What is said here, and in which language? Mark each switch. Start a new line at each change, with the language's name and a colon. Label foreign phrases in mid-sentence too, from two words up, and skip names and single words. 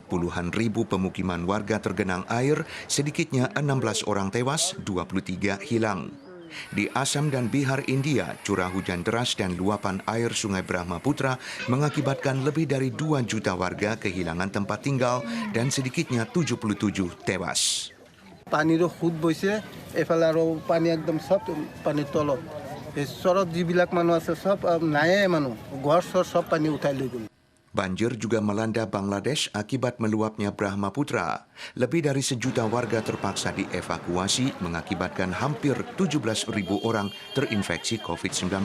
Indonesian: Puluhan ribu pemukiman warga tergenang air, sedikitnya 16 orang tewas, 23 hilang. Di Assam dan Bihar, India, curah hujan deras dan luapan air Sungai Brahmaputra mengakibatkan lebih dari 2 juta warga kehilangan tempat tinggal dan sedikitnya 77 tewas.
Assamese: পানী ৰ খুদ বহিছে, এফালা ৰ পানী একদম সব পানী তলত.
Indonesian: Banjir juga melanda Bangladesh akibat meluapnya Brahmaputra. Lebih dari sejuta warga terpaksa dievakuasi mengakibatkan hampir 17.000 orang terinfeksi COVID-19.